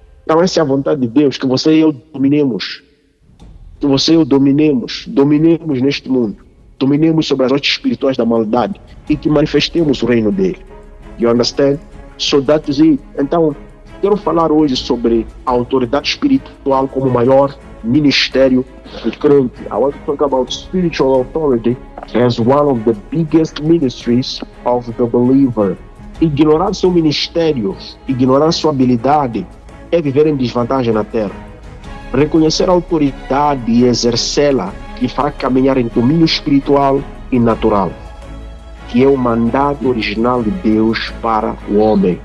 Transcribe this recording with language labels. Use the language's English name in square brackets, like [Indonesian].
[Portuguese] Então essa é a vontade de Deus, que você e eu dominemos. Que você e eu dominemos neste mundo. Dominemos sobre as artes espirituais da maldade e que manifestemos o reino dele. [English] You understand? So that is it. [Portuguese] Então, quero falar hoje sobre a autoridade espiritual como o maior ministério do crente. [English] I want to talk about spiritual authority as one of the biggest ministries of the believer. [Portuguese] Ignorar seu ministério, ignorar sua habilidade é viver em desvantagem na terra. Reconhecer a autoridade e exercê-la lhe fará caminhar em domínio espiritual e natural, que é o mandato original de Deus para o homem.